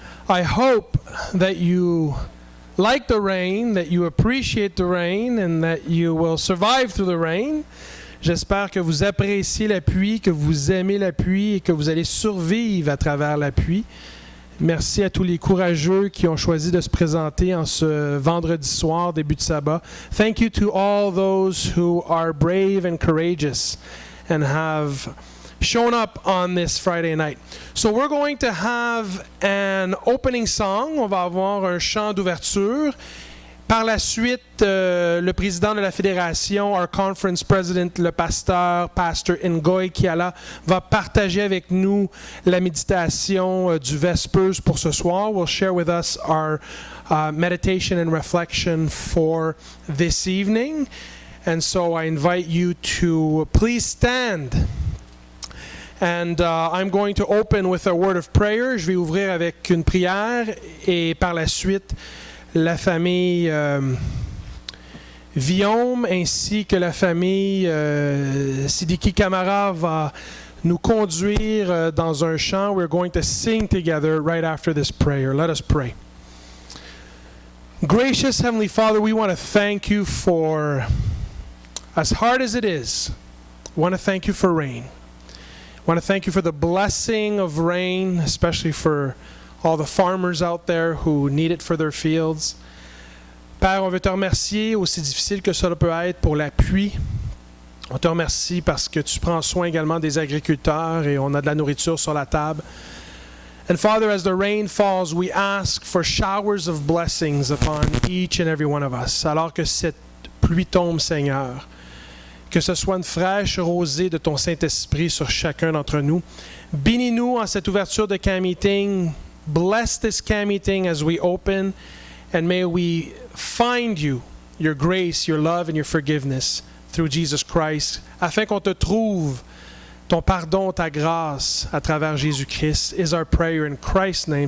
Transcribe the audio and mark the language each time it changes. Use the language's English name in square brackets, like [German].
[English] I hope that you like the rain, that you appreciate the rain, and that you will survive through the rain. [French] J'espère que vous appréciez la pluie, que vous aimez la pluie et que vous allez survivre à travers la pluie. Merci à tous les courageux qui ont choisi de se présenter en ce vendredi soir, début de sabbat. [English] Thank you to all those who are brave and courageous and have shown up on this Friday night. So we're going to have an opening song. [French] On va avoir un chant d'ouverture. Par la suite, le président de la fédération, [English] our conference president, [French] le pasteur Ngoy Kiala, va partager avec nous la méditation du Vespers pour ce soir. [English] Will share with us our meditation and reflection for this evening. And so I invite you to please stand. And I'm going to open with a word of prayer. [French] Je vais ouvrir avec une prière et par la suite, la famille Viome ainsi que la famille Sidiki Kamara va nous conduire dans un chant. [English] We're going to sing together right after this prayer. Let us pray. Gracious Heavenly Father, we want to thank you for, as hard as it is, we want to thank you for rain. I want to thank you for the blessing of rain, especially for all the farmers out there who need it for their fields. [French] Père, on veut te remercier, aussi difficile que cela peut être, pour la pluie. On te remercie parce que tu prends soin également des agriculteurs et on a de la nourriture sur la table. [English] And Father, as the rain falls, we ask for showers of blessings upon each and every one of us. [French] Alors que cette pluie tombe, Seigneur, que ce soit une fraîche rosée de ton Saint-Esprit sur chacun d'entre nous. Bénis-nous en cette ouverture de camp meeting. [English] Bless this camp meeting as we open, and may we find you, your grace, your love, and your forgiveness through Jesus Christ, [French] afin qu'on te trouve, ton pardon, ta grâce à travers Jésus-Christ, [English] is our prayer in Christ's name.